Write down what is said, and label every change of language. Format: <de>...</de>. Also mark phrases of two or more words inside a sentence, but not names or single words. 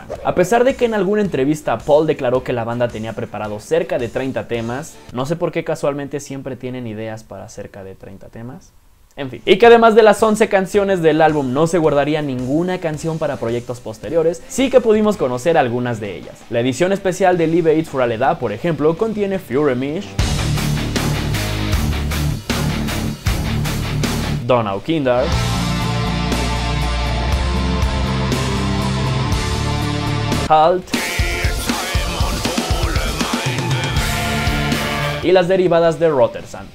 <es>A pesar de que en alguna entrevista Paul declaró que la banda tenía preparado cerca de 30 temas, no sé por qué casualmente siempre tienen ideas para cerca de 30 temas. En fin, y que además de las 11 canciones del álbum no se guardaría ninguna canción para proyectos posteriores, sí que pudimos conocer algunas de ellas. La edición especial de Liebe ich für alle da, por ejemplo, contiene Führe mich, Donau Kinder, Halt y las derivadas de Rotersand.</es>